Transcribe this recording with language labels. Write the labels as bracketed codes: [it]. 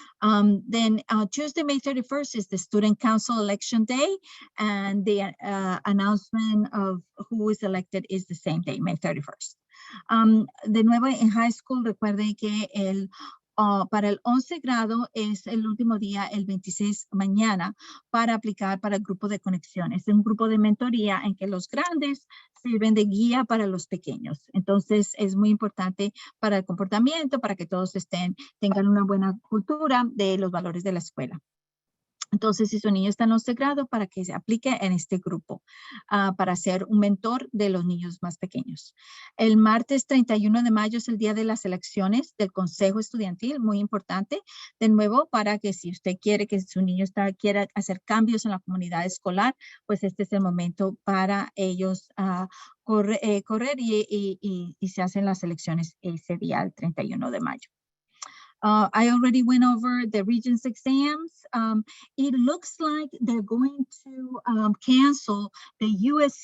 [en] Then Tuesday, May 31st is the Student Council Election Day, and the announcement of who is elected is the same day, May 31st. [es] De nuevo, en high school, recuerden que para el 11 grado es el último día, el 26 mañana, para aplicar para el grupo de conexión. Es un grupo de mentoría en que los grandes sirven de guía para los pequeños. Entonces, es muy importante para el comportamiento, para que todos tengan una buena cultura de los valores de la escuela. Entonces, si su niño está en 11 grado, para que se aplique en este grupo, para ser un mentor de los niños más pequeños. El martes 31 de mayo es el día de las elecciones del Consejo Estudiantil, muy importante. De nuevo, para que si usted quiere que su niño quiera hacer cambios en la comunidad escolar, pues este es el momento para ellos correr y se hacen las elecciones ese día, el 31 de mayo. [en] I already went over the Regents exams. It looks like they're going to cancel the U.S.